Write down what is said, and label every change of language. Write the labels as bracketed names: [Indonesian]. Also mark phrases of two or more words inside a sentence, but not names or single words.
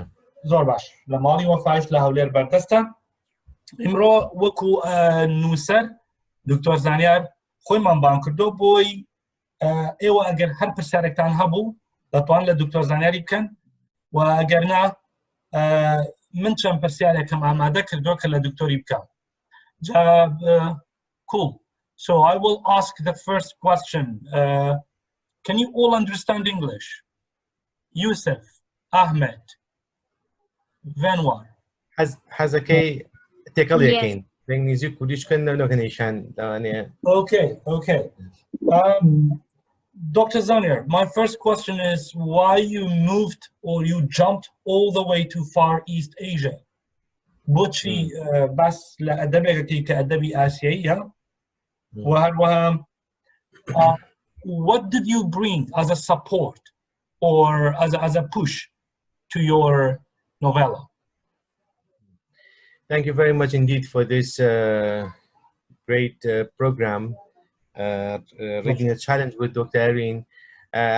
[Central Kurdish] زۆر باش لە ماڵی وەفایش لە هەولێر بەردەستە ئیمڕۆ وەکو نووسەر دکتۆر زانیار خۆیمان بان کردو بۆی ئێوە ئەگەر هەر پرسیارێکتان هەبوو دەتوان لە دکتۆر زانیاری بکەن و ئەگەرنا من چەند پرسیارێکم ئامادە کردو کە لە دکتۆری بکەم cool. [English] So I will ask the first question. Can you all understand English? Yusuf, Ahmed, Venwar. [Central Kurdish] حەزەکەی تێکەڵ یەکەین بەنگلیزی کوردیش کەن نەکەنیشان داوانەیە [English] Okay. Dr. Zanyar, my first question is why you moved or you jumped all the way to Far East Asia? [Central Kurdish] بۆچی باس لە ئەدەبێکەکەی کە ئەدەبی ئاسیاییە و هەروەها [English] what did you bring as a support or as a push to your novella? Thank you very much indeed for this great program, Reading a Challenge with Dr.